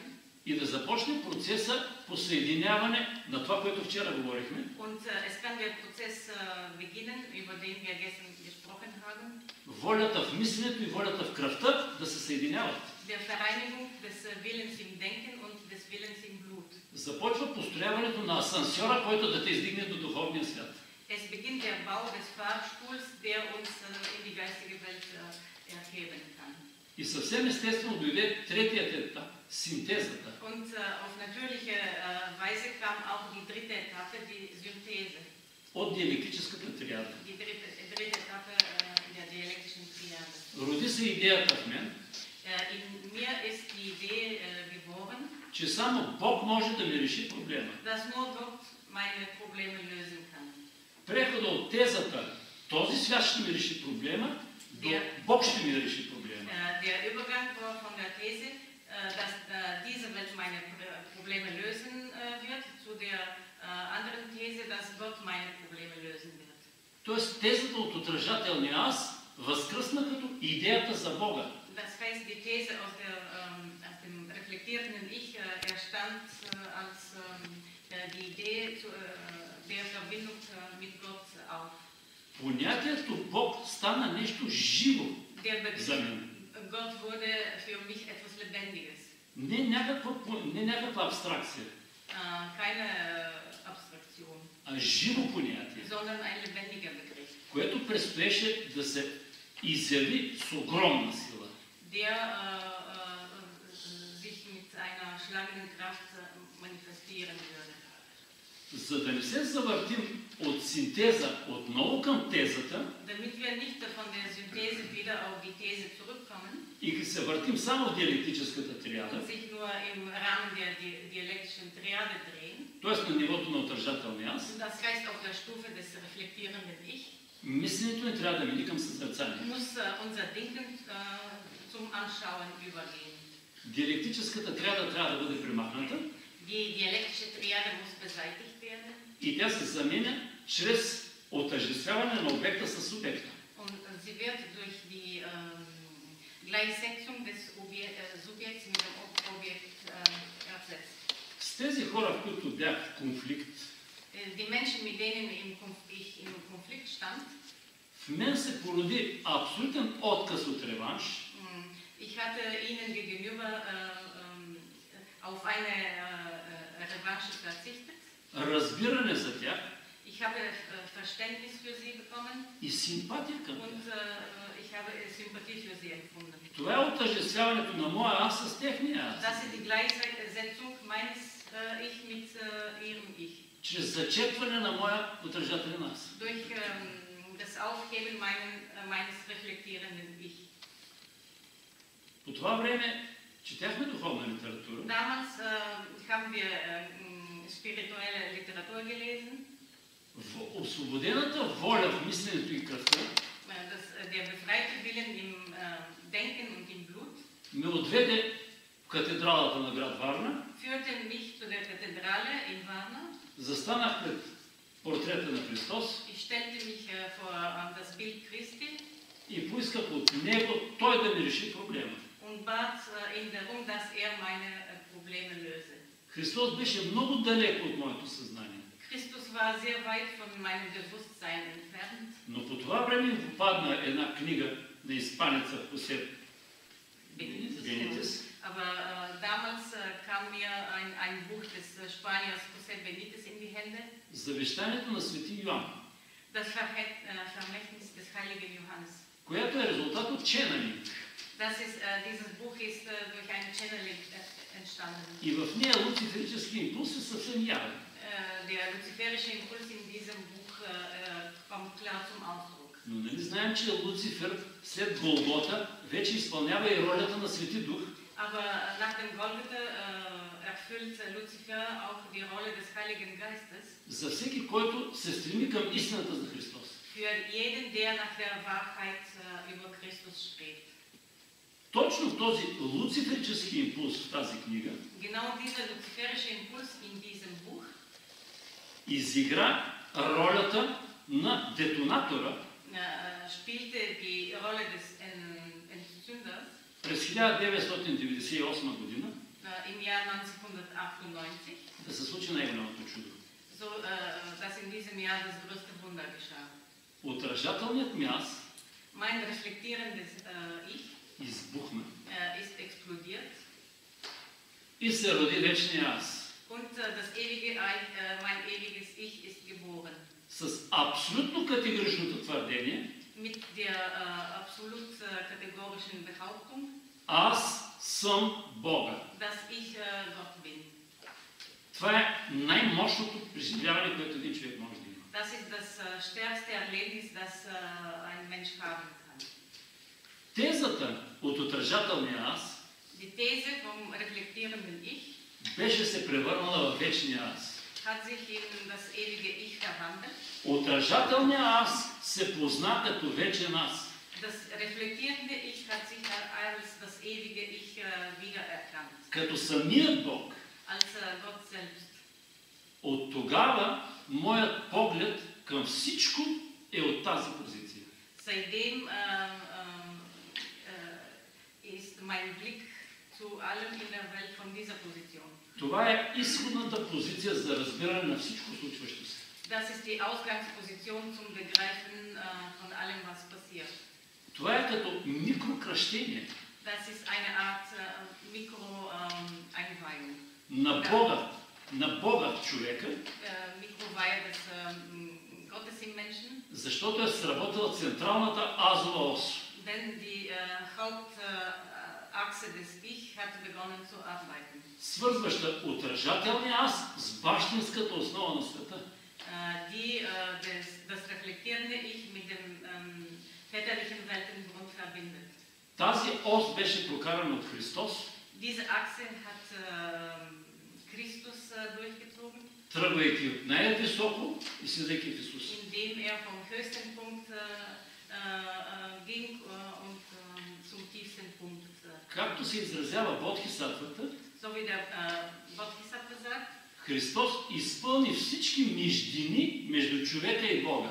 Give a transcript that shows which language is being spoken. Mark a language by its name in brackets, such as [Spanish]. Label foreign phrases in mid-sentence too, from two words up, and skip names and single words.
[Bulgarian] И да започне процеса по съединяване на това, което вчера говорихме. [German] Und es kann der Prozess beginnen, über den wir gestern gesprochen haben. [Bulgarian] Волята в мисленето и волята в кръвта да се съединяват. [German] Der Vereinigung des Willens im Denken und des Willens im Blut. [Bulgarian] Започва построяването на асансьора, който да те издигне до духовния свят. [German] Es beginnt der Bau des Fahrstuhls, der uns in die geistige Welt erheben kann. [Bulgarian] И съвсем естествено дойде третият етап – синтезата. [German] Und auf natürliche Weise kam auch die dritte Etappe, die Synthese. [Bulgarian] От диалектическата триада. [German] Die dritte Etappe der dialektischen Triade. [Bulgarian] Роди се идеята в мен, [German] In mir ist die Idee geboren, [Bulgarian] че само Бог може да ми реши проблема. [German] dass nur Gott meine Probleme lösen kann. [Bulgarian] Прехода от тезата този свят ще ми реши проблема, до Бог ще ми реши проблема. [German] Der Übergang von der These, dass diese Welt meine Probleme lösen wird, zu der anderen These, dass Gott meine Probleme lösen wird. [Bulgarian] Тоест тезата от отражателния аз възкръсна като идеята за Бога. [German] Das heißt, die These aus dem reflektierenden Ich erstand als die Idee der Verbindung mit Gott auf. [Bulgarian] Понятието Бог стана нещо живо за мен. [German] Gott wurde für mich etwas Lebendiges. [Bulgarian] Не някаква абстракция, [German] Keine Abstraktion, [Bulgarian] а живо понятие, [German] sondern ein lebendiger Begriff, [Bulgarian] което предстоеше да се изяви с огромна сила. [German] der verschlagenen Kraft manifestieren würde. [Bulgarian] За да не се завъртим от синтеза отново към тезата [German] Damit wir nicht von der Synthese wieder auf die These zurückkommen [Bulgarian] и се въртим само в диалектическата триада, [German] und sich nur im Rahmen der dialektischen Triade drehen, [Bulgarian] т.е. на нивото на отражателния аз, [German] das heißt auf der Stufe des reflektierenden Ich, [Bulgarian] мисленето ни трябва да мине към съзерцание. [German] muss unser Denken zum Anschauen übergehen. [Bulgarian] Диалектическата триада трябва да бъде премахната [German] Die dialektische Triade muss beseitigt werden [Bulgarian] и тя се заменя чрез отъждествяване на обекта с субекта. [German] und sie wird durch die Gleichsetzung des Subjekts mit dem Objekt ersetzt. [Bulgarian] С тези хора, в които бях в конфликт, [German] Die Menschen, mit denen ich im Konflikt stand, [Bulgarian] в мен се породи абсолютен отказ от реванш, [German] ich hatte ihnen gegenüber auf eine Revanche verzichtet. [Bulgarian] разбиране за тях [German] Ich habe Verständnis für sie bekommen [Bulgarian] и симпатия към [German] und [Bulgarian] тях. [German] ich habe Sympathie für sie empfunden. [Bulgarian] Това е отъждествяването на моя аз с техния аз. [German] Das ist die Gleichsetzung meines Ich mit ihrem Ich. [Bulgarian] Чрез зачепване на моя отражателен аз. [German] Durch das Aufheben meines reflektierenden Ich. [Bulgarian] По това време четяхме духовна литература. [German] Damals haben wir spirituelle Literatur gelesen. [Bulgarian] В освободената воля в мисленето и кръвта [German] Der befreite Willen im Denken und im Blut [Bulgarian] ме отведе в катедралата на град Варна. [German] führte mich zu der Kathedrale in Varna. [Bulgarian] Застанах пред портрета на Христос [German] Ich stellte mich vor das Bild Christi [Bulgarian] и поисках от него той да ми реши проблема. [German] und bat ihn darum, dass er meine Probleme löse. [Bulgarian] Христос беше много далеко от моето съзнание. [German] Christus war sehr weit von meinem Bewusstsein entfernt. [Bulgarian] Но по това време ми попадна една книга на испанеца Хосе Бенитес. [German] Aber damals kam mir ein Buch des Spaniers José Benítez in die Hände. [Bulgarian] Завещанието на свети Йоан, [German] Das Vermächtnis des heiligen Johannes. [Bulgarian] което е резултат от ченани. [German] Dieses Buch ist durch einen Channeling entstanden. [Bulgarian] И в нея луциферически импулс е съвсем явен. [German] Der luziferische Impuls in diesem Buch kommt klar zum Ausdruck. [Bulgarian] Но нали знаем, че Луцифер след Голгота вече изпълнява и ролята на Свети Дух. [German] Aber nach dem Golgatha erfüllt Luzifer auch die Rolle des Heiligen Geistes. [Bulgarian] За всеки, който се стреми към истината за Христос. [German] Für jeden, der nach der Wahrheit über Christus strebt. [Bulgarian] Точно този луциферически импулс в тази книга [German] Genau dieser luziferische Impuls in diesem Buch [Bulgarian] изигра ролята на детонатора [German] spielte die Rolle des Entzünders [Bulgarian] през 1998 година [German] im Jahr 1998, [Bulgarian] да се случи най-голямото чудо. [German] so dass in diesem Jahr das größte Wunder geschah. [Bulgarian] Отражателният ми аз [German] Mein reflektierendes Ich [Bulgarian] избухна [German] ist explodiert [Bulgarian] и се роди вечния аз [German] und mein ewiges Ich ist geboren. [Bulgarian] с абсолютно категоричното твърдение: [German] Mit der absolut kategorischen Behauptung, [Bulgarian] аз съм Бога. [German] dass ich Gott bin. [Bulgarian] Това е най-мощното преживяване, което един човек може да има. [German] Das ist das stärkste Erlebnis, das ein Mensch haben kann. [Bulgarian] Тезата от отражателния аз [German] Die These vom reflektierenden Ich [Bulgarian] беше се превърнала в вечния аз. [German] hat sich in das ewige Ich verwandelt. [Bulgarian] Отражателният аз се позна като вечен аз. [German] Das reflektierende Ich hat sich als das ewige Ich wiedererkannt. [Bulgarian] Като самият Бог. [German] Als Gott selbst. [Bulgarian] От тогава моят поглед към всичко е от тази позиция. [German] Seitdem ist mein Blick zu allem in der Welt von dieser Position. [Bulgarian] Това е изходната позиция за разбиране на всичко случващо се. [German] Das ist die Ausgangsposition zum Begreifen von allem, was passiert. [Bulgarian] Това е като микрокръщение. [German] Das ist eine Art Mikro-Einweihung. [Bulgarian] На Бога в човека, [German] Mikroweihe des Gottes im Menschen. [Bulgarian] защото е сработила централната азова ос. [German] Denn die Achse des Ich hatte begonnen zu arbeiten. [Bulgarian] свързваща отражателния аз с бащинската основа на света. [German] Das reflektierende Ich mit dem väterlichen Weltengrund verbindet. [Bulgarian] Тази ос беше прокарана от Христос, [German] Diese Achse hat Christus durchgezogen, [Bulgarian] тръгвайки от най-високо и слизайки в Исус. [German] indem vom höchsten Punkt ging und zum tiefsten Punkt. [Bulgarian] Както се изразява Бодхисаттвата, [German] So wie der Bodhisattva sagt, [Bulgarian] Христос изпълни всички междини между човека и Бога.